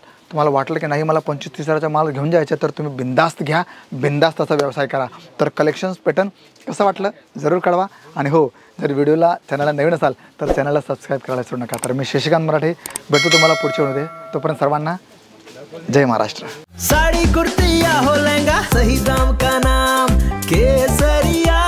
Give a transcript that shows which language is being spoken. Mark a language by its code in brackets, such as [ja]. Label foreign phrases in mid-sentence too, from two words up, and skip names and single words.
[mr] तुम्हाला वाटलं की नाही मला 25-30 हजाराचा माल घेऊन जायचा, तर तुम्ही बिंदास्त घ्या, बिंदास्त असा व्यवसाय करा. तर [en] collections pattern [mr] कसं वाटलं जरूर कळवा. आणि हो, जर व्हिडिओला चॅनलला नवीन असाल तर चॅनलला सबस्क्राईब करायला विसरू नका. तर मी शशिकांत मराठे भेटतो तुम्हाला पुढच्या व्हिडिओमध्ये. तोपर्यंत सर्वांना जय महाराष्ट्र. [hi] साड़ी कुर्ती या हो लहंगा, सही दाम का नाम केसरिया.